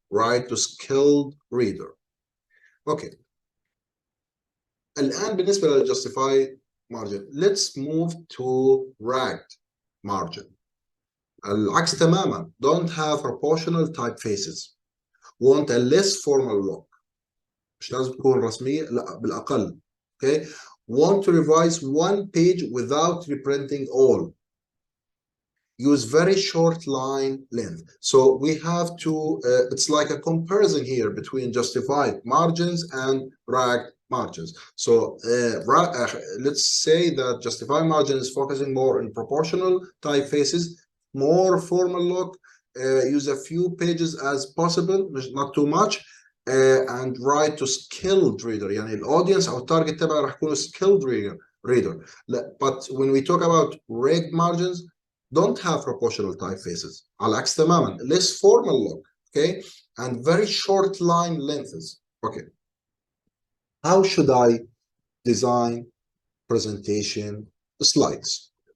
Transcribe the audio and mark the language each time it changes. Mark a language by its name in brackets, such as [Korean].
[English] Write to skilled reader. Okay. [Arabic] الآن بالنسبة [English] للجustify margin, let's move to ragged margin. [Arabic] العكس تماما. [English] Don't have proportional typefaces. Want a less formal look. [Arabic] مش لازم تكون رسمية، لا بالأقل. [English] Okay. Want to revise one page without reprinting all. Use very short line length. So we have to, it's like a comparison here between justified margins and ragged margins. So let's say that justified margin is focusing more on proportional typefaces, more formal look, use a few pages as possible, not too much, and write to skilled reader. [Arabic] يعني الaudience أو التارجت تبعه راح يكون [English] skilled reader. But when we talk about ragged margins, don't have proportional typefaces. [Arabic] على عكس تماما, [English] less formal look, okay, and very short line lengths. Okay. How should I design presentation slides?